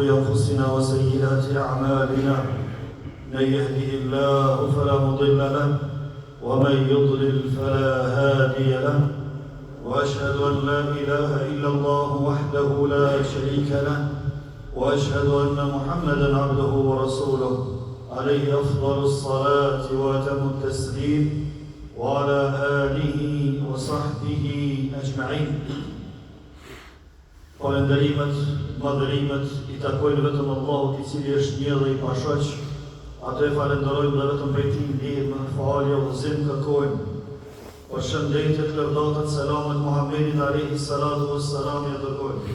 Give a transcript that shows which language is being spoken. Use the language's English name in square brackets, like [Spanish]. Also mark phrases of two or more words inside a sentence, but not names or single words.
[Arabic] أنفسنا وسيئات أعمالنا من يهده الله فلا مضل له ومن يضلل فلا هادي له وأشهد أن لا إله إلا الله وحده لا شريك له وأشهد أن محمدا عبده ورسوله عليه أفضل الصلاة وأتم التسليم وعلى آله وصحبه أجمعين. [Albanian] Falënderimet, madhërimet I takojnë vetëm Allahut I cili është një dhe I pashoq. Atë falenderojmë dhe vetëm prej Tij ndihmë, falje, udhëzim kërkojmë. Përshëndetjet, lëvdatat, selamet Muhammedit [Arabic] عليه الصلاة والسلام [Albanian] ja dërgojmë.